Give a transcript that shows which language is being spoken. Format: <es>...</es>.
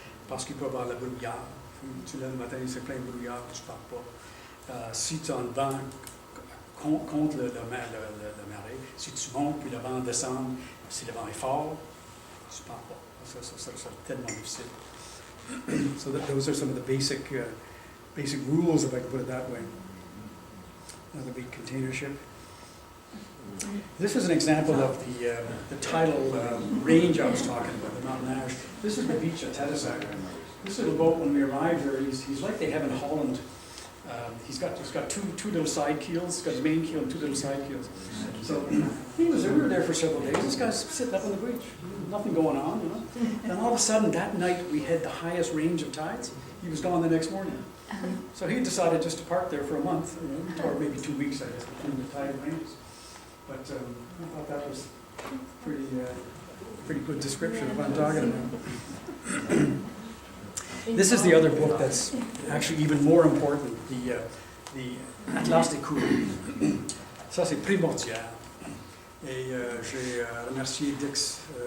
<fr>Parce qu'il peut y avoir le brouillard. Tu lèves le matin, c'est plein de brouillard, tu ne parles pas. Si tu as un vent contre le marais, si tu montes puis le vent descend, si le vent est fort, tu ne parles pas. Ça c'est tellement difficile.</fr> <en>So those are some of the basic rules, if I can put it that way. Another big container ship. This is an example of the tidal range I was talking about, the Mountain Ash. This is the beach at Tadoussac. This little boat, when we arrived there, he's like they have in Holland. He's got two little side keels. He's got his main keel and two little side keels. So we were there for several days. This guy's sitting up on the beach, nothing going on, you know. And all of a sudden, that night we had the highest range of tides. He was gone the next morning. So he decided just to park there for a month, or maybe 2 weeks, I guess, between the tide ranges. But I thought that was pretty good description of what I'm talking about. This is the other book that's actually even more important, the Atlas des courants.</en> <fr>Ça, c'est primordial. Et j'ai remercié Dix,</fr>